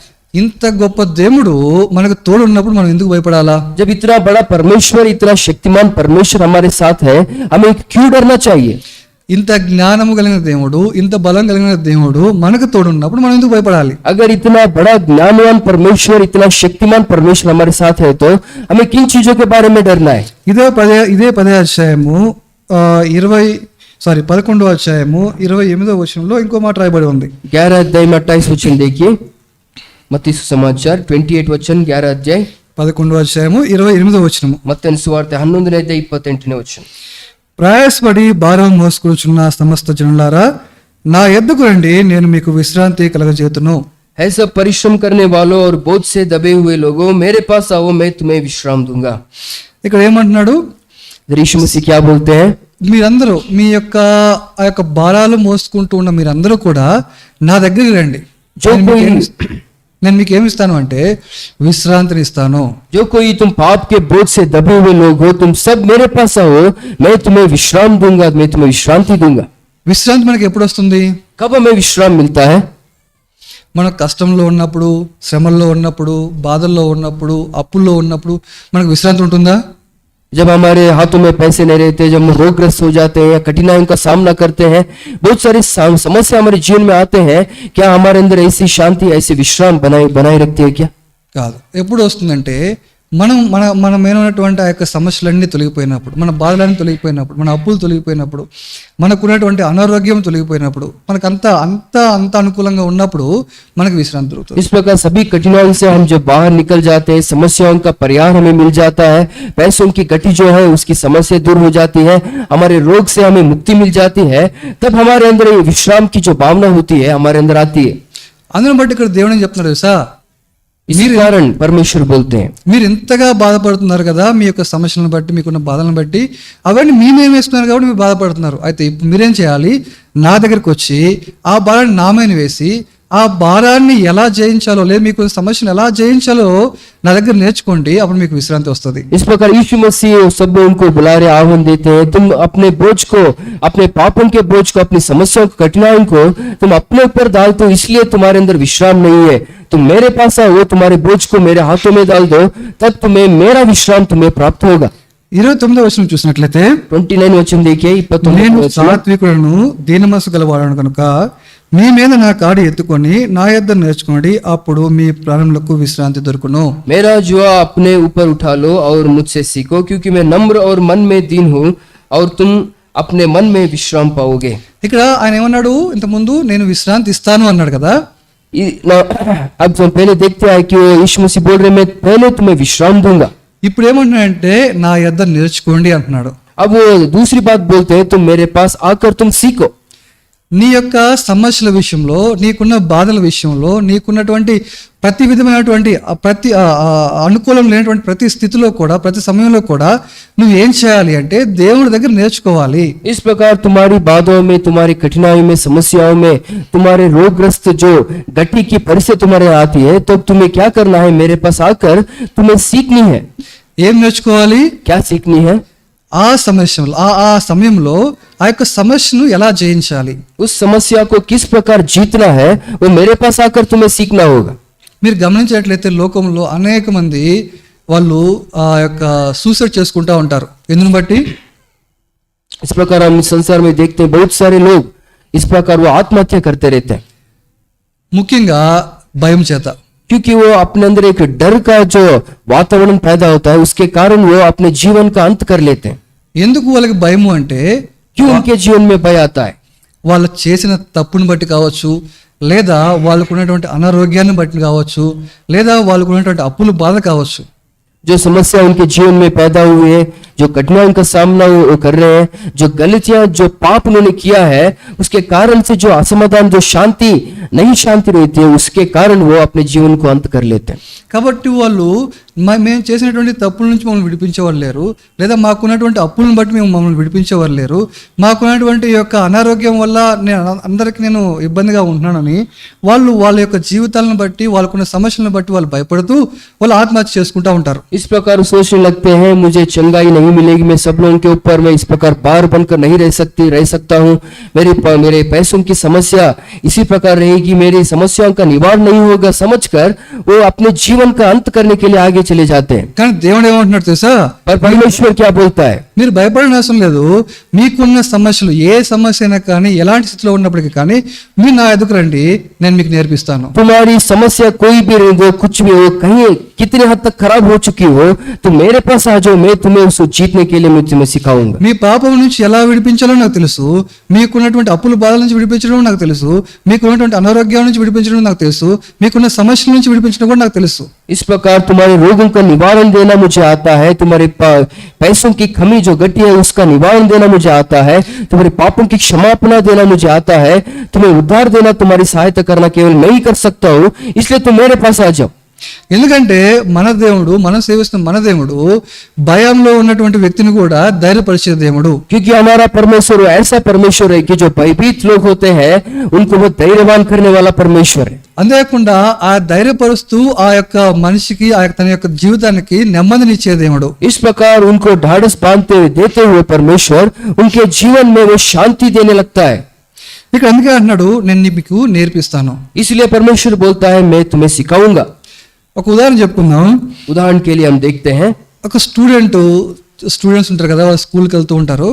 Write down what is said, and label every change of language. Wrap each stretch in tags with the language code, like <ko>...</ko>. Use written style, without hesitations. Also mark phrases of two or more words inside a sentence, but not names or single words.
<te>ఇంత గొప్ప దేవుడు మనకు తోడు ఉన్నప్పుడు మనం ఎందుకు భయపడాలా?</te> <hi>जब इतना बड़ा परमेश्वर, इतना शक्तिमान परमेश्वर हमारे साथ है, हमें क्यों डरना चाहिए?</hi> <te>ఇంత జ్ఞానము కలిగిన దేవుడు, ఇంత బలం కలిగిన దేవుడు మనకు తోడు ఉన్నప్పుడు మనం ఎందుకు భయపడాలి?</te> <hi>अगर इतना बड़ा ज्ञानवान परमेश्वर, इतना शक्तिमान परमेश्वर हमारे साथ है तो हमें किन चीजों के बारे में डरना है?</hi> <te>ఇదే 10వ అధ్యాయము 11వ అధ్యాయము 28వ వచనంలో ఇంకో మాట రాయబడి ఉంది.</te> <hi>11 अध्याय में 28 वचन देखिए, मत्ती सुसमाचार 28 वचन 11 अध्याय</hi> <te>11వ అధ్యాయము 28వ వచనము.</te> <hi>मत्ती सुवार्ತೆ 11ನೇ अध्याय 28ನೇ वचन.</hi> <te>ప్రయాసపడి భారం మోసుకొనుచున్న సమస్త జనులారా నా యొద్దకు రండి, నేను మీకు విశ్రాంతి కలగజేతును.</te> <hi>है सब परिश्रम करने वालों और बोझ से दबे हुए लोगों, मेरे पास आओ, मैं तुम्हें विश्राम दूंगा।</hi> <te>ఇక్కడ ఏమంటున్నాడు?</te> <hi>यीशु मसीह क्या बोलते हैं?</hi> <te>మీరందరూ మీ యొక్క ఆ యొక్క భారాలు మోసుకుంటూ ఉన్న మీరందరూ కూడా నా దగ్గరికి రండి. నేను మీకు ఏమి ఇస్తాను అంటే విశ్రాంతిని ఇస్తాను.</te> <hi>जो कोई तुम पाप के बोझ से दबे हुए लोग हो, तुम सब मेरे पास आओ, मैं तुम्हें विश्राम दूंगा, मैं तुम्हें विश्रांति दूंगा।</hi> <te>విశ్రాంతి మనకి ఎప్పుడు వస్తుంది?</te> <hi>कब हमें विश्राम मिलता है?</hi> <te>మన కష్టంలో ఉన్నప్పుడు, శ్రమల్లో ఉన్నప్పుడు, బాధల్లో ఉన్నప్పుడు, అప్పుల్లో ఉన్నప్పుడు మనకు విశ్రాంతి ఉంటుందా?</te> <hi>जब हमारे हाथों में पैसे नहीं रहते, जब हम रोगग्रस्त हो जाते हैं या कठिनाइयों का सामना करते हैं, बहुत सारी समस्या हमारे जीवन में आते हैं, क्या हमारे अंदर ऐसी शांति, ऐसी विश्राम बनाए रखती है क्या?</hi> <te>కాదు. ఎప్పుడు వస్తుందంటే మనం ఏమైనటువంటి ఆ యొక్క సమస్యలన్నీ తొలగిపోయినప్పుడు, మన బాధలన్నీ తొలగిపోయినప్పుడు, మన అప్పులు తొలగిపోయినప్పుడు, మనకున్నటువంటి అనారోగ్యం తొలగిపోయినప్పుడు, మనకు అంత అనుకూలంగా ఉన్నప్పుడు మనకు విశ్రాంతి దొరుకుతుంది.</te> <hi>इस प्रकार सभी कठिनाइयों से हम जब बाहर निकल जाते हैं, समस्याओं का परिहार हमें मिल जाता है, पैसों की गति जो है उसकी समस्या दूर हो जाती है, हमारे रोग से हमें मुक्ति मिल जाती है, तब हमारे अंदर ये विश्राम की जो भावना होती है हमारे अंदर आती है।</hi> <te>అందుని బట్టి ఇక్కడ దేవుడు ఏం చెప్తున్నారు తెలుసా?</te> <hi>इसी कारण परमेश्वर बोलते हैं,</hi> <te>మీరు ఇంతగా బాధపడుతున్నారు కదా, మీ యొక్క సమస్యలను బట్టి, మీకున్న బాధలను బట్టి, అవన్నీ మీరేం వేస్తున్నారు కాబట్టి మీరు బాధపడుతున్నారు. అయితే ఇప్పుడు మీరేం చేయాలి? నా దగ్గరికి వచ్చి ఆ భారాన్ని నా మీద వేసి, ఆ భారాన్ని ఎలా జయించాలో, లేదా మీకు సమస్యను ఎలా జయించాలో నా దగ్గర నేర్చుకోండి, అప్పుడు మీకు విశ్రాంతి వస్తుంది.</te> <hi>इस प्रकार यीशु मसीह सब उनको बुला रहे, आह्वान देते हैं, तुम अपने बोझ को, अपने पापों के बोझ को, अपनी समस्याओं को, कठिनाइयों को तुम अपने ऊपर डाल दो, इसलिए तुम्हारे अंदर विश्राम नहीं है। तुम मेरे पास आओ, तुम्हारे बोझ को मेरे हाथों में डाल दो, तब तुम्हें मेरा विश्राम तुम्हें प्राप्त होगा।</hi> <te>29వ వచనం చూసినట్లయితే,</te> <hi>29 वचन देखिए, 29</hi> <te>నేను</te> <hi>वचन।</hi> <te>సాత్వికులను దీన మనసు గలవాడను కనుక మీ మీద నా కాడి ఎత్తుకొని నా యొద్ద నేర్చుకోండి, అప్పుడు మీ ప్రాణములకు విశ్రాంతి దొరుకును.</te> <hi>मेरा जुआ अपने ऊपर उठा लो और मुझसे सीखो, क्योंकि मैं नम्र और मन में दीन हूँ, और तुम अपने मन में विश्राम पाओगे।</hi> <te>ఇక్కడ ఆయన ఏమన్నాడు, ఇంతకుముందు నేను విశ్రాంతి ఇస్తాను అన్నాడు కదా.</te> <hi>अब हम पहले देखते हैं कि वो यीशु मसीह बोल रहे मैं पहले तुम्हें विश्राम दूंगा।</hi> <te>ఇప్పుడు ఏమంటున్నాడంటే నా యొద్ద నేర్చుకోండి అంటున్నాడు.</te> <hi>अब वो दूसरी बात बोलते हैं तुम मेरे पास आकर तुम सीखो।</hi> <te>నీ యొక్క సమస్యల విషయంలో, నీకున్న బాధల విషయంలో, నీకున్నటువంటి ప్రతి విధమైనటువంటి ప్రతి అనుకూలం లేనటువంటి ప్రతి స్థితిలో కూడా, ప్రతి సమయంలో కూడా నువ్వు ఏం చేయాలి అంటే దేవుడి దగ్గర నేర్చుకోవాలి.</te> <hi>इस प्रकार तुम्हारी बाधाओं में, तुम्हारी कठिनाइयों में, समस्याओं में, तुम्हारे रोगग्रस्त जो गति की परिस्थिति तुम्हारे आती है, तो तुम्हें क्या करना है, मेरे पास आकर तुम्हें सीखनी है।</hi> <te>ఏం నేర్చుకోవాలి?</te> <hi>क्या सीखनी है?</hi> <te>ఆ సమయంలో ఆ యొక్క సమస్యను ఎలా జయించాలి,</te> <hi>उस समस्या को किस प्रकार जीतना है, वो मेरे पास आकर तुम्हें सीखना होगा।</hi> <te>మీరు గమనించినట్లయితే లోకంలో అనేక మంది వాళ్ళు ఆ యొక్క సూసైడ్ చేసుకుంటా ఉంటారు. ఎందుని బట్టి?</te> <hi>इस प्रकार हम संसार में देखते हैं बहुत सारे लोग इस प्रकार वो आत्महत्या करते रहते हैं,</hi> <te>ముఖ్యంగా భయం చేత.</te> <hi>क्योंकि वो अपने अंदर एक डर का जो वातावरण पैदा होता है, उसके कारण वो अपने जीवन का अंत कर लेते हैं।</hi> <te>ఎందుకు వాళ్ళకి భయము అంటే,</te> <hi>क्यों उनके जीवन में भय आता है?</hi> <te>వాళ్ళు చేసిన తప్పుని బట్టి కావచ్చు, లేదా వాళ్ళకు ఉన్నటువంటి అనారోగ్యాన్ని బట్టి కావచ్చు, లేదా వాళ్ళకు ఉన్నటువంటి అప్పుల బాధ కావచ్చు.</te> <hi>जो समस्या उनके जीवन में पैदा हुई है, जो कठिनाइयों का सामना वो कर रहे हैं, जो गलतियां, जो पाप उन्होंने किया है, उसके कारण से जो असमाधान, जो शांति नहीं शांति रहती है, उसके कारण वो अपने जीवन को अंत कर लेते हैं।</hi> <te>కాబట్టి వాళ్ళు మేము చేసినటువంటి తప్పుల నుంచి మమ్మల్ని విడిపించేవారు లేరు, లేదా మాకున్నటువంటి అప్పులను బట్టి మేము మమ్మల్ని విడిపించేవారు లేరు, మాకున్నటువంటి యొక్క అనారోగ్యం వల్ల అందరికీ నేను ఇబ్బందిగా ఉంటున్నానని వాళ్ళు వాళ్ళ యొక్క జీవితాలను బట్టి, వాళ్ళకున్న సమస్యలను బట్టి వాళ్ళు భయపడుతూ వాళ్ళు ఆత్మహత్య చేసుకుంటూ ఉంటారు.</te> <hi>इस प्रकार सोचने लगते हैं मुझे चंगाई नहीं मिलेगी, मैं सब लोगों के ऊपर मैं इस प्रकार बार बनकर नहीं रह सकता हूँ, मेरे पैसों की समस्या इसी प्रकार रहेगी, मेरी समस्याओं का निवारण नहीं होगा, समझकर वो अपने जीवन का अंत करने के लिए आगे चले जाते हैं।</hi> <te>కానీ దేవుడు ఏమంటున్నాడు తెలుసా?</te> <hi>पर परमेश्वर क्या बोलता है?</hi> <te>మీరు భయపడిన అవసరం లేదు. మీకున్న సమస్యలు ఏ సమస్య అయినా కానీ, ఎలాంటి స్థితిలో ఉన్నప్పటికీ కానీ మీరు నా ఎదుకు రండి, నేను మీకు నేర్పిస్తాను.</te> <hi>तुम्हारी समस्या कोई भी रहे हो, कुछ भी हो, कहीं कितने हद तक खराब हो चुकी हो, तो मेरे पास आ जाओ, मैं तुम्हें उसको जीतने के लिए मैं तुम्हें सिखाऊंगा।</hi> <te>మీ పాపం నుంచి ఎలా విడిపించాలో నాకు తెలుసు, మీకున్నటువంటి అప్పుల బాధల నుంచి విడిపించడం నాకు తెలుసు, మీకున్నటువంటి అనారోగ్యం నుంచి విడిపించడం నాకు తెలుసు, మీకున్న సమస్యల నుంచి విడిపించడం కూడా నాకు తెలుసు.</te> <hi>इस प्रकार तुम्हारे रोगों का निवारण देना मुझे आता है, तुम्हारे पैसों की कमी जो घटी है उसका निवारण देना मुझे आता है, तुम्हारे पापों की क्षमापना देना मुझे आता है, तुम्हें उद्धार देना, तुम्हारी सहायता करना केवल मैं ही कर सकता हूँ, इसलिए तुम मेरे पास आ जाओ।</hi> <te>ఎందుకంటే మన దేవుడు, మనం సేవిస్తున్న మన దేవుడు భయంలో ఉన్నటువంటి వ్యక్తిని కూడా ధైర్యపరిచే దేవుడు.</te> <hi>क्योंकि हमारा परमेश्वर ऐसा परमेश्वर है कि जो भयभीत लोग होते हैं उनको वो धैर्यवान करने वाला परमेश्वर है।</hi> <te>అంతేకాకుండా ఆ ధైర్యపరుస్తూ ఆ యొక్క మనిషికి తన యొక్క జీవితానికి నెమ్మదినిచ్చే దేవుడు.</te> <hi>इस प्रकार उनको ढाढ़स बांधते हुए देते हुए परमेश्वर उनके जीवन में वो शांति देने लगता है।</hi> <te>ఇక్కడ అందుకే అంటున్నాడు నేను మీకు నేర్పిస్తాను.</te> <hi>इसलिए परमेश्वर बोलता है मैं तुम्हें सिखाऊंगा।</hi> <te>ఒక ఉదాహరణ చెప్పుకుందాం.</te> <hi>उदाहरण के लिए हम देखते हैं</hi> <te>ఒక స్టూడెంట్స్ ఉంటారు కదా, వాళ్ళు స్కూల్కి వెళ్తూ ఉంటారు.</te>